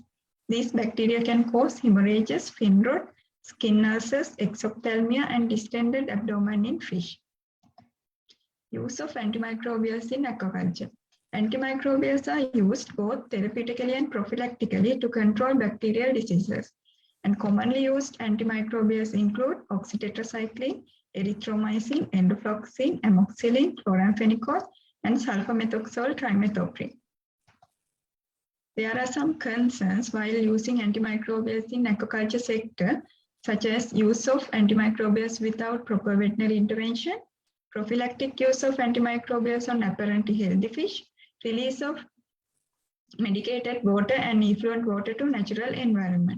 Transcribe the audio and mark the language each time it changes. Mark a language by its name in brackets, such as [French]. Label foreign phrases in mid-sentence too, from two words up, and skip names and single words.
[English] These bacteria can cause hemorrhages, fin rot, skin ulcers, exophthalmia, and distended abdomen in fish. Use of antimicrobials in aquaculture. Antimicrobials are used both therapeutically and prophylactically to control bacterial diseases. And commonly used antimicrobials include oxytetracycline, erythromycin, endofloxacin, amoxicillin, chloramphenicol, and sulfamethoxazole trimethoprim. There are some concerns while using antimicrobials in aquaculture sector, such as use of antimicrobials without proper veterinary intervention, prophylactic use of antimicrobials on apparently healthy fish, release of medicated water and effluent water to natural environment.